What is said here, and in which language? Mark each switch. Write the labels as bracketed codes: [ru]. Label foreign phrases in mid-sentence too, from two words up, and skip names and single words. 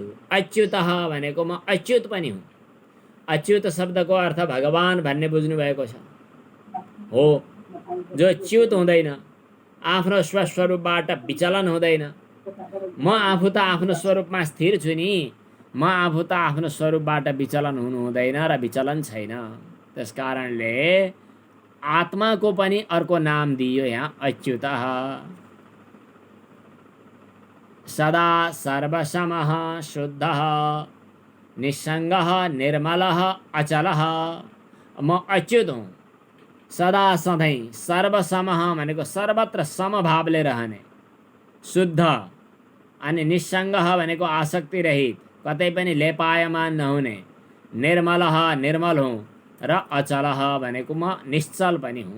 [ne] अच्युतः भनेको म अच्युत पनि हुँ। अच्युत शब्दको अर्थ भगवान भन्ने बुझ्नु भएको छ हो, जो च्युत हुँदैन, आफ्नो स्वस्वरूपबाट विचलन हुँदैन। म आफू त आफ्नो स्वरूपमा स्थिर छु नि, म आफू त आफ्नो स्वरूपबाट विचलन हुनु हुँदैन र विचलन छैन। त्यसकारणले आत्माको पनि अर्को नाम दियो यहाँ, अच्युतः। [sa] सदा सर्वसमः शुद्धः निस्सङ्गः निर्मलः अचलः, [ne] म अच्युत हुँ, सदा सधैँ, सर्वसमः भनेको सर्वत्र समभावले रहने, शुद्ध, अनि निस्सङ्गः भनेको आसक्ति रहित, कतै पनि लेपायमान नहुने, निर्मलः निर्मल हुँ, र अचलः भनेको म निश्चल पनि हुँ।